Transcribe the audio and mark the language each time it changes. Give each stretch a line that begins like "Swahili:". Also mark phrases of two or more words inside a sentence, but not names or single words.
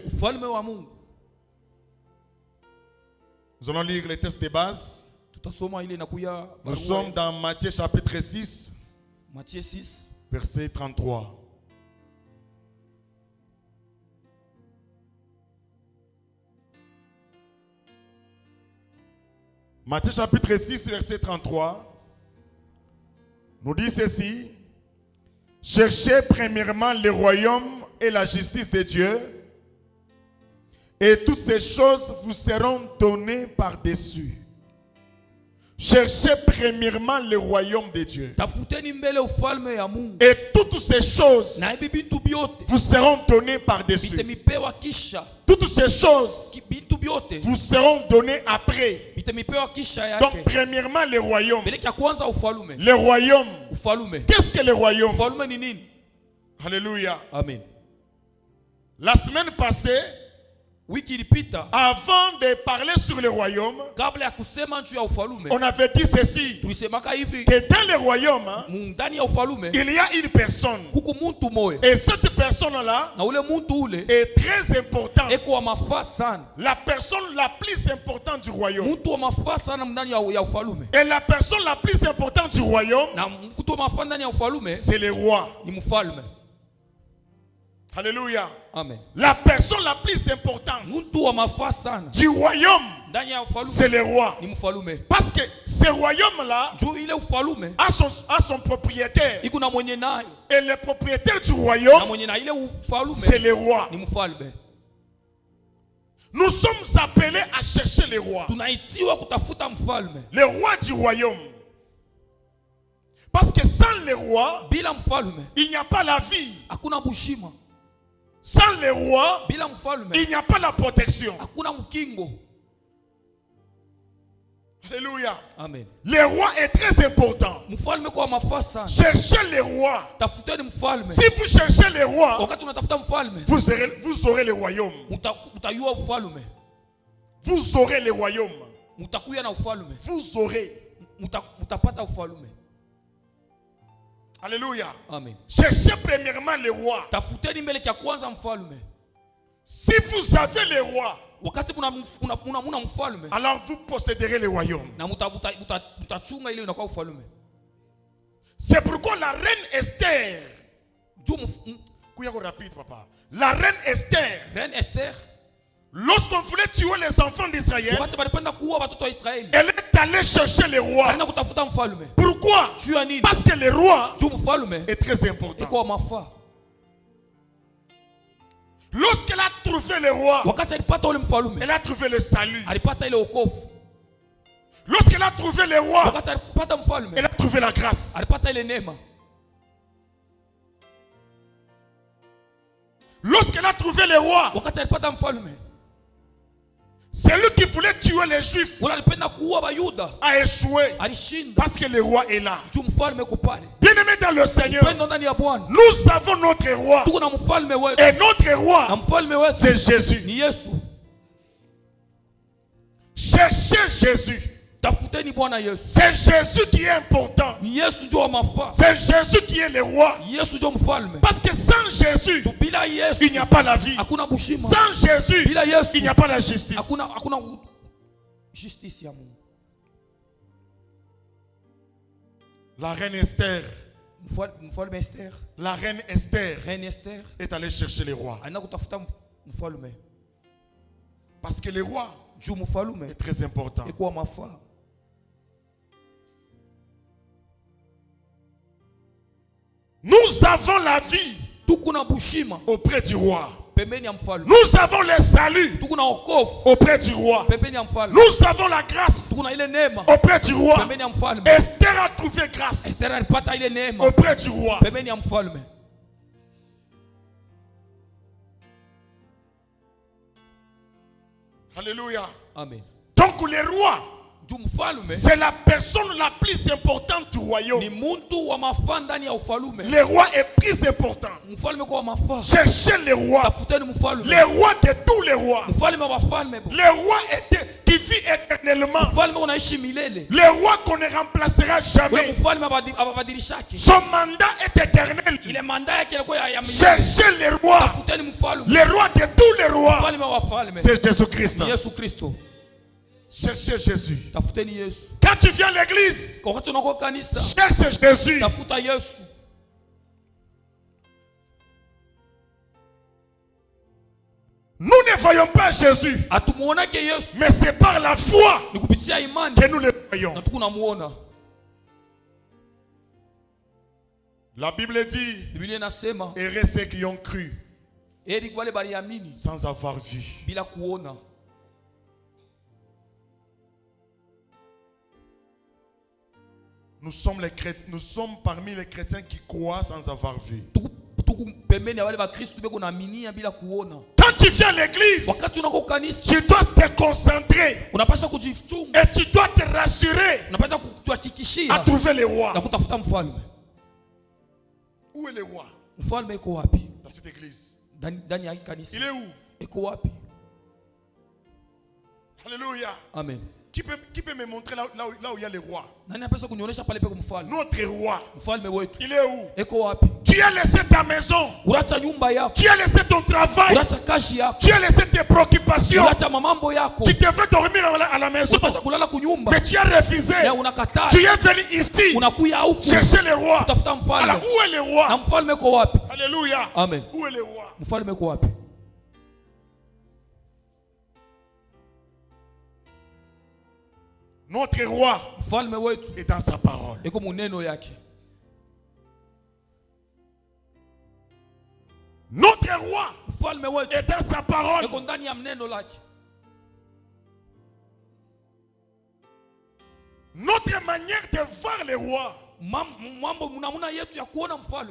Swahili: Ufalme wa Mungu.
French: Nous allons lire les textes de base.
Swahili: Tutasoma ile inakuya
French: Nous sommes dans Matthieu chapitre 6, Matthieu 6 verset 33. Matthieu chapitre 6, verset 33, nous dit ceci: cherchez premièrement le royaume et la justice de Dieu, et toutes ces choses vous seront données par-dessus. Cherchez premièrement le royaume de Dieu,
Swahili: tafuteni mbele ufalme ya Mungu
French: et toutes ces choses
Swahili: na hivi bintu byote
French: vous seront données par-dessus.
Swahili: bitemipewa kisha.
French: Toutes ces choses
Swahili: Bintu byote
French: vous seront données après.
Swahili: bitemipewa kisha
French: Donc
Swahili: yake.
French: premièrement le royaume.
Swahili: Mbele ya kwanza ufalume.
French: Le royaume.
Swahili: Ufalume.
French: Qu'est-ce que le royaume?
Swahili: Ufalume ni nini?
French: Alléluia. Amen. La semaine passée,
Swahili: wiki ilipita,
French: avant de parler sur le royaume,
Swahili: kabla ya kusema juu ya ufalume,
French: on avait dit ceci,
Swahili: tulisemaka hivi,
French: que dans le royaume,
Swahili: ndani ya ufalume
French: il y a une personne.
Swahili: kuku muntu moya,
French: Et cette personne-là
Swahili: na ule muntu ule
French: est très importante.
Swahili: eko wa mafaa sana,
French: La personne la plus importante du royaume.
Swahili: muntu wa mafaa sana ndani ya ufalume.
French: Et la personne la plus importante du royaume,
Swahili: Na mtu wa mafaa ndani ya ufalume
French: c'est le roi.
Swahili: ni mfalme.
French: Alléluia. Amen. La personne la plus importante
Swahili: Mtu wa mafaa sana
French: du royaume,
Swahili: ndani ya ufalume
French: c'est le roi.
Swahili: ni mfalume.
French: Parce que ce royaume-là
Swahili: Juu ile ufalume
French: a son propriétaire.
Swahili: iko na mwenye nayo,
French: Et le propriétaire du
Swahili: na
French: royaume,
Swahili: mwenye na ile ufalume
French: c'est le roi.
Swahili: ni mfalme.
French: Nous sommes appelés à chercher le roi.
Swahili: Tunaitiwa kutafuta mfalme.
French: Le roi du royaume. Parce que sans le roi,
Swahili: Bila mfalme
French: il n'y a pas la vie.
Swahili: hakuna bushima.
French: Sans le roi,
Swahili: Bila mfalme
French: il n'y a pas la protection.
Swahili: hakuna mkingo.
French: Alléluia. Amen. Le roi est très important.
Swahili: Mfalme kwa mafaa sana.
French: Cherchez le roi.
Swahili: Tafuteni mfalme.
French: Si vous cherchez le roi,
Swahili: Wakati unatafuta mfalme,
French: vous aurez le royaume.
Swahili: utayua ufalme.
French: Vous aurez le royaume.
Swahili: Mutakuya na ufalme.
French: Vous aurez.
Swahili: Mutapata ufalme.
French: Alléluia. Amen. Cherchez premièrement le roi.
Swahili: Tafuteni mbele kia kwanza mfalme.
French: Si vous avez le roi,
Swahili: Wakati muna mfalme,
French: alors vous posséderez le royaume.
Swahili: na mutachunga ile inakuwa ufalme.
French: C'est pourquoi la reine Esther,
Swahili: Juu
French: Kouyago rapide papa, la reine Esther, Reine Esther, lorsqu'on voulait tuer les enfants d'Israël,
Swahili: wakati balipenda kuua watoto wa Israeli,
French: elle est allée chercher le roi.
Swahili: alina kutafuta mfalme.
French: Pourquoi?
Swahili: Juu ya nini?
French: Parce que le roi
Swahili: Juu mfalme
French: est très important.
Swahili: iko wa mafaa.
French: Lorsqu'elle a trouvé le roi,
Swahili: Wakati alipata ule mfalme,
French: elle a trouvé le salut.
Swahili: alipata ile wokovu.
French: Lorsqu'elle a trouvé le roi,
Swahili: Wakati alipata mfalme,
French: elle a trouvé la grâce.
Swahili: alipata ile neema.
French: Lorsqu'elle a trouvé le roi,
Swahili: Wakati alipata mfalme,
French: celui qui voulait tuer les juifs
Swahili: wala alipenda kuua Bayuda,
French: a échoué
Swahili: alishinda.
French: parce que le roi est là.
Swahili: Juu mfalme uko pale.
French: Bien-aimés dans le Seigneur,
Swahili: Pendo ndani ya Bwana.
French: nous avons notre roi.
Swahili: Tuko na mfalme wetu.
French: Et notre
Swahili: Na
French: roi,
Swahili: mfalme wetu
French: c'est Jésus.
Swahili: ni Yesu.
French: Cherchez Jésus.
Swahili: Tafuteni Bwana Yesu.
French: C'est Jésus qui est important.
Swahili: Ni Yesu ndio wa mafaa.
French: C'est Jésus qui est le roi.
Swahili: Yesu ndio mfalme.
French: Parce que sans Jésus,
Swahili: Juu bila Yesu
French: il n'y a pas la vie.
Swahili: hakuna bushima.
French: Sans Jésus,
Swahili: Bila Yesu
French: il n'y a pas la justice.
Swahili: hakuna justice ya Mungu.
French: La reine Esther,
Swahili: Mfalme Esther,
French: la reine Esther Reine Esther est allée chercher le roi.
Swahili: ana kutafuta mfalme.
French: Parce que le roi
Swahili: Juu mfalme
French: est très important.
Swahili: iko wa mafaa.
French: Nous avons la vie
Swahili: Tuko na bushima
French: auprès du roi.
Swahili: pembeni ya mfalme.
French: Nous avons le salut
Swahili: Tuko na wokovu
French: auprès du roi.
Swahili: pembeni ya mfalme.
French: Nous avons la grâce
Swahili: Tuko na ile neema
French: auprès du roi.
Swahili: pembeni ya mfalme.
French: Esther a trouvé grâce
Swahili: Esther alipata ile neema
French: auprès du roi.
Swahili: pembeni ya mfalme.
French: Alléluia. Amen. Donc le roi,
Swahili: Juu mfalme
French: c'est la personne la plus importante du royaume.
Swahili: ni muntu wa mafaa ndani ya ufalume.
French: Le roi est plus important.
Swahili: Mfalme kwa mafaa.
French: Cherchez le roi.
Swahili: Tafuteni mfalme.
French: Le roi de tous les rois.
Swahili: Mfalme wa wafalme bo.
French: Le roi qui vit éternellement.
Swahili: Mfalme unaishi milele.
French: Le roi qu'on ne remplacera
Swahili: Ule
French: jamais.
Swahili: mfalme ababadilishaki.
French: Son mandat est éternel.
Swahili: Ile manda yake ilikuwa ya milele.
French: Cherchez le roi.
Swahili: Tafuteni mfalme.
French: Le roi de tous les rois.
Swahili: Mfalme wa wafalme.
French: C'est Jésus-Christ.
Swahili: Ni Yesu Kristo.
French: Cherchez Jésus.
Swahili: Tafuteni Yesu.
French: Quand tu viens à l'église,
Swahili: Wakati unakuwa kanisa,
French: cherche Jésus.
Swahili: tafuta Yesu.
French: Nous ne voyons pas Jésus,
Swahili: Atumuonake Yesu.
French: mais c'est par la foi
Swahili: Ni kupitia imani
French: que nous le voyons.
Swahili: na tuko namuona.
French: La Bible dit,
Swahili: Biblia inasema
French: heureux ceux qui ont cru
Swahili: heri wale baliamini
French: sans avoir vu.
Swahili: bila kuona.
French: Nous sommes parmi les chrétiens qui croient sans avoir vu.
Swahili: Tuko pembeni ya wale bakristo beko naaminia bila kuona.
French: Quand tu viens à l'église,
Swahili: Wakati unakuwa kanisa,
French: tu dois te concentrer
Swahili: unapaswa kujichunga,
French: et tu dois te rassurer
Swahili: unapaswa
French: à
Swahili: kuhakikishia
French: trouver le roi.
Swahili: na kutafuta mfalme.
French: Où est le roi
Swahili: Mfalme iko wapi?
French: dans cette église?
Swahili: Ndani ya hii kanisa.
French: Il est où?
Swahili: Iko wapi?
French: Alléluia. Amen. Qui peut me montrer là où il y a les rois?
Swahili: Nani anapaswa kunionyesha pale peko mfalme?
French: Notre roi.
Swahili: Mfalme wetu.
French: Il est où?
Swahili: Eko wapi?
French: Tu as laissé ta maison.
Swahili: Uracha nyumba yako.
French: Tu as laissé ton travail.
Swahili: Uracha kashi yako.
French: Tu as laissé tes préoccupations.
Swahili: Uracha mamambo yako.
French: Tu devrais dormir à la maison.
Swahili: Unapaswa kulala kunyumba.
French: Mais tu as refusé.
Swahili: Ya unakataa.
French: Tu es venu ici.
Swahili: Unakuya huku.
French: Chercher les rois.
Swahili: Utafuta mfalme.
French: Alors où est le roi?
Swahili: Na mfalme eko wapi?
French: Alléluia. Amen. Où est le roi?
Swahili: Mfalme eko wapi?
French: Notre roi
Swahili: Mfalme wetu
French: est dans sa parole.
Swahili: eko muneno yake.
French: Notre roi
Swahili: Mfalme wetu
French: est dans sa parole.
Swahili: eko ndani ya mneno lake.
French: Notre manière de voir les rois,
Swahili: Mambo munamuna yetu ya kuona mfalme.